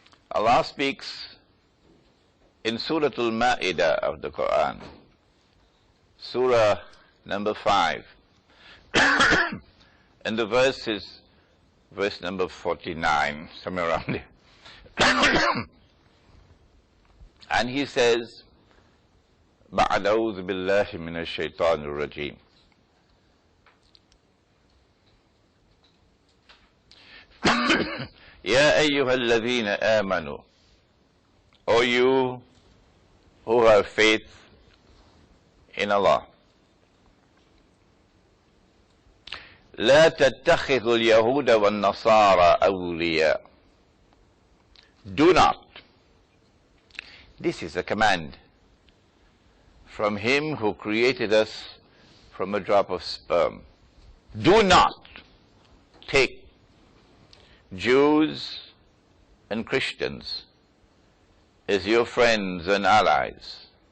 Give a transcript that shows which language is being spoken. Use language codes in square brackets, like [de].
[en] Allah speaks in Surah Al-Ma'idah of the Quran, Surah number 5, and the verse is verse number 49, somewhere around there. And He says, [ar] بعد أعوذ بالله من الشيطان الرجيم يا أيها الذين آمنوا, [en] O you who have faith in Allah, [ar] لا تتخذوا اليهود والنصارى أولياء. [en] Do not. This is a command from Him who created us from a drop of sperm. Do not take Jews and Christians as your friends and allies.